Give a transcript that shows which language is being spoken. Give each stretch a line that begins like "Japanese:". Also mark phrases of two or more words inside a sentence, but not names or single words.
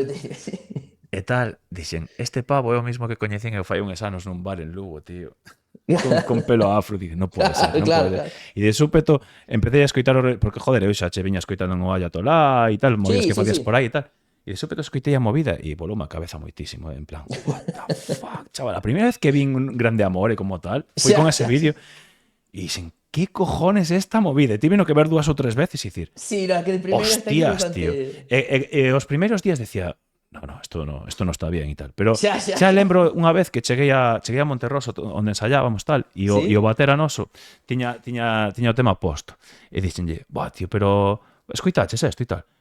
Galician: E tal, dixen, este pavo é o mismo que coñecen eu fai uns anos nun bar en Lugo, tío. Con pelo afro, dije, non pode ser, non pode ser. E de súpeto empecé a escoitar, porque joder, eu xa che viña escoitando no Ayatolá e tal, movidas que facías por aí e tal. E de súpeto escoitei a movida e volou a cabeza moitísimo, en plan,
English: what the fuck,
Galician: chaval, a primeira vez que vin un Grande Amor e como tal, foi con ese vídeo e dixen, que cojones é esta movida? E tiveno que ver 2 ou 3 veces e dicir, sí, que de primeira hostias, tío. E os primeiros días decía,
Spanish: no, esto no está bien
Galician: e tal, pero xa lembro unha vez que cheguei a Monterroso onde ensayábamos tal, e o batera noso tiña o tema posto, e dixenlle, buah, tío, pero escoitaches isto e tal.